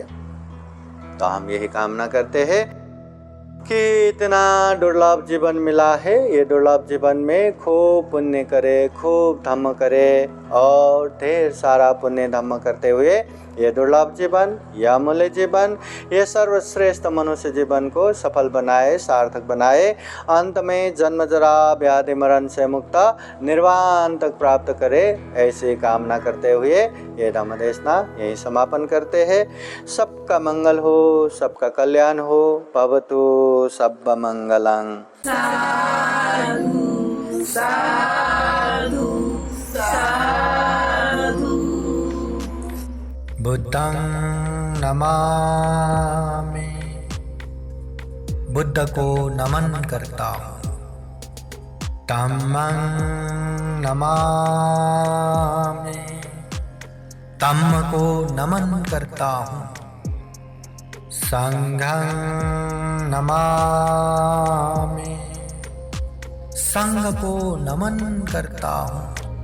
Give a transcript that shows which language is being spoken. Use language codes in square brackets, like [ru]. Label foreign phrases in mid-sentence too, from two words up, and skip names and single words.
[hi] तो हम यही कामना करते हैं कि इतना दुर्लभ जीवन मिला है, ये दुर्लभ जीवन में खूब पुण्य करे, खूब धम्म करे, और ढेर सारा पुण्य धम्म करते हुए ये दुर्लभ जीवन, यह अमूल्य जीवन, ये सर्वश्रेष्ठ मनुष्य जीवन को सफल बनाए, सार्थक बनाए, अंत में जन्म जरा व्याधि मरण से मुक्त निर्वाण तक प्राप्त करे, ऐसी कामना करते हुए ये धम्म देशना यही समापन करते हैं। सबका मंगल हो, सबका कल्याण हो, [pi] भवतु सब्ब मंगलं। साधु साधु साधु। बुद्धं नमामि, [hi] बुद्ध को नमन करता हूँ। [pi] धम्मं नमामि, [hi] धम्म को नमन करता हूँ। [pi] संघं नमामि, [hi] संघ को नमन करता हूँ।